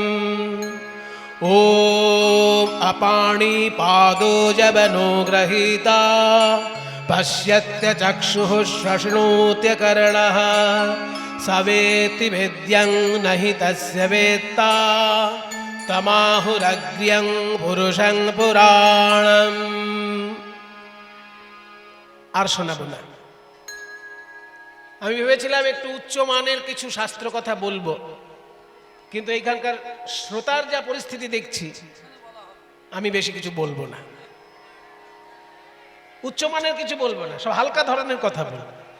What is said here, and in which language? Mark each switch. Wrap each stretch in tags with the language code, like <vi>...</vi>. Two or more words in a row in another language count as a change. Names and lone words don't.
<sa>ओं अपाणि पादो जबनो ग्रहीता पश्यत्य चक्षुः श्वशृणोत्य कर्णः सवेति वेद्यं नहि तस्य वेत्ता तमाहुरग्र्यं पुरुषं पुराणं।</sa> <bn>আর শোনাবো না। আমি ভেবেছিলাম একটু উচ্চ মানের কিছু শাস্ত্র কথা বলবো, কিন্তু এইখানকার শ্রোতার যা পরিস্থিতি দেখছি, আমি বেশি কিছু বলবো না। উচ্চমানের কিছু বলবো না, সব হালকা ধরনের কথা বলবো।</bn>